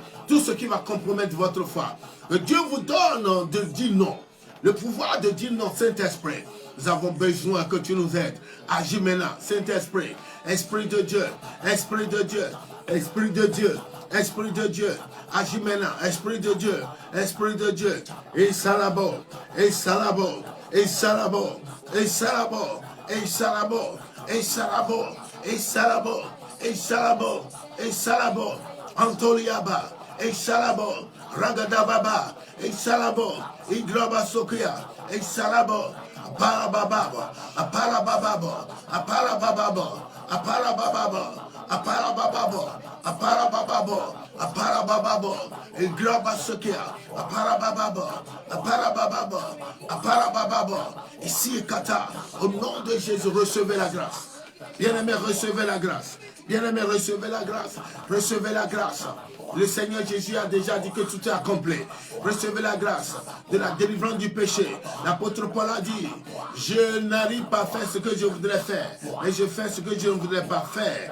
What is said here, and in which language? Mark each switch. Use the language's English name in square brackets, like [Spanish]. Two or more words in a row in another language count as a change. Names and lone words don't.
[French] Tout ce qui va compromettre votre foi. Que Dieu vous donne de dire non. Le pouvoir de dire non, Saint-Esprit. Nous avons besoin que tu nous aides. Agis maintenant, Saint-Esprit. Esprit de Dieu, Esprit de Dieu, Esprit de Dieu. Esprit de Dieu, agis maintenant, Esprit de Dieu, Esprit de Dieu, et salabo, et salabo, et salabo, et salabo, et salabo, et salabo, et salabo, et salabo, et salabo, Antoliaba, et salabo, Ragadababa, et salabo, Igraba Sokia, et salabo, Aparabababo, Aparabababo, Aparabababo, Aparabababo, Aparabababo, Aparabababo, Aparabababo, et Grabasokia, Aparabababo, Aparabababo, Aparabababo, ici Kata, au nom de Jésus, recevez la grâce. Bien-aimés, recevez la grâce. Bien-aimés, recevez la grâce. Recevez la grâce. Le Seigneur Jésus a déjà dit que tout est accompli. Recevez la grâce de la délivrance du péché. L'apôtre Paul a dit, je n'arrive pas à faire ce que je voudrais faire, mais je fais ce que je ne voudrais pas faire.